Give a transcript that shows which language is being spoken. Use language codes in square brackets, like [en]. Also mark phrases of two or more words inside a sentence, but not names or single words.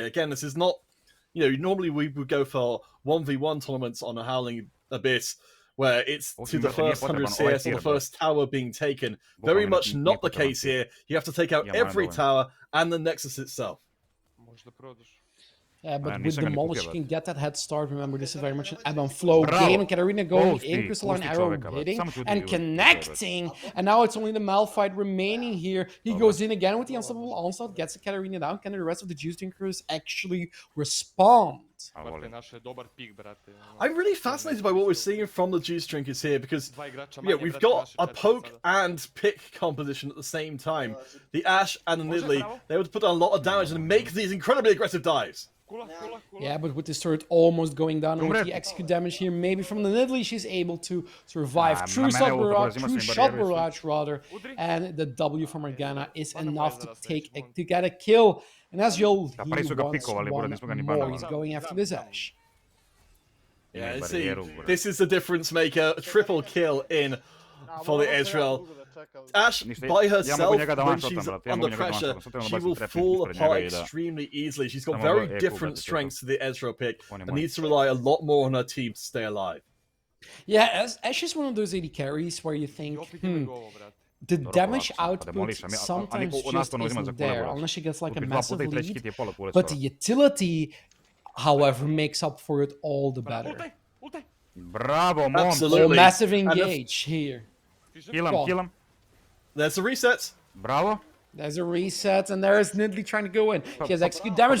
[en] Again, this is not, normally we would go for 1v1 tournaments on a Howling Abyss where it's to the first 100 CS or the first tower being taken. Very much not the case here. You have to take out every tower and the Nexus itself. But with [sr] nisam ga ni [en] Demolish, [sr] kupio, [en] you can get that head start. Remember, this is very much an ebb and flow [sr] Bravo. [en] game. And Katarina going [sr] Pusti, [en] in, Crystalline [sr] pusti [en] Arrow [sr] čoveka, [en] hitting [sr] samo ću [en] and [sr] udri- [en] connecting. And now it's only the Malphite remaining here. He goes in again with the Unstoppable Onslaught, gets the Katarina down. Can the rest of the Juice Drinkers actually respond? [sr] A, volim. [en] I'm really fascinated by what we're seeing from the Juice Drinkers here because we've got a poke and pick composition at the same time. The Ash and the Nidalee, they able to put down a lot of damage and make these incredibly aggressive dives. Yeah, but with this turret almost going down and with the execute damage here, maybe from the Nidalee, she's able to survive. True shot barrage rather, and the W from Morgana is enough to get a kill. And as you'll he [sr] pa nisu ga [en] wants [sr] pikovali, [en] one [sr] nismo ga ni [en] more. [sr] banovali. [en] He's going after this Ash. Yeah, [sr] Ima [en] see, [sr] barijeru, brate. [en] this is the difference maker. A triple kill in for the Israel. Ash, by herself, [sr] njega da [en] when [sr] one-shotam, [en] she's [sr] brate, ja [en] under [sr] mogu njega [en] pressure, [sr] one-shotam, samo [en] she [sr] trebam [en] will [sr] baciti [en] fall [sr] trepnik ispred [en] apart [sr] njega i da- [en] extremely easily. She's got [sr] Samo [en] very [sr] ovo eku, [en] different [sr] brate, [en] strengths to the Ezreal pick [sr] On je [en] and [sr] moj. [en] needs to rely a lot more on her team to stay alive. Yeah, Ash is one of those AD carries where you think, the damage [sr] polako, [en] output [sr] demolish, a [en] sometimes [sr] niko u nas [en] just [sr] to ne uzima za [en] isn't [sr] kule, [en] there, [sr] brate. [en] unless she gets like a [sr] Kupi dva [en] massive [sr] puta i treći [en] lead. [sr] hit je pola kule [en] But the [sr] skoro. [en] utility, however, makes up for it all the better. [sr] Bravo, mom. [en] Absolutely. Massive And the- engage here. Kill him. There's the reset. [sr] Bravo. [en] There's a reset, and there's Nidalee trying to go in. She has execute damage.